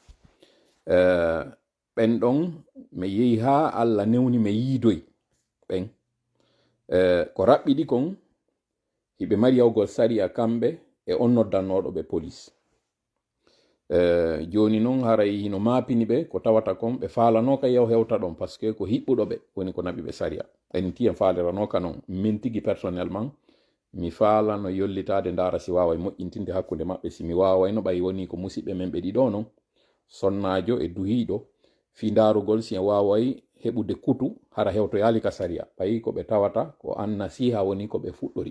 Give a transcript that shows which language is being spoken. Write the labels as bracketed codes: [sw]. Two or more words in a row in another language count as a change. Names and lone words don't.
[ff] Ɓen ɗon mi yehi ha Allah newni mi yiidoy ɓen ko raɓɓiɗi kon hiɓe mari yawgol saria kamɓe e on noddannoɗo ɓe police. Joni noon haray hino mapini ɓe ko tawata kon ɓe falano ka yaw hewta ɗon [fr] par ce que [ff] ko hiɓɓuɗo ɓe woni ko naɓi ɓe saria. En tiyen falirano ka noon min tigi personnellement mi faala no yollitade ndara si wawa moƴƴintinde hakkude maɓɓe. Si mi wawayno ɓay woni ko musidɓe men ɓe ɗiɗo noon sonnajo e duhiɗo fi ndarugol si en waway heɓude kutu hara hewtoyali ka saria ɓayi ko ɓe tawata ko an nasiha woni ko ɓe fuɗɗori.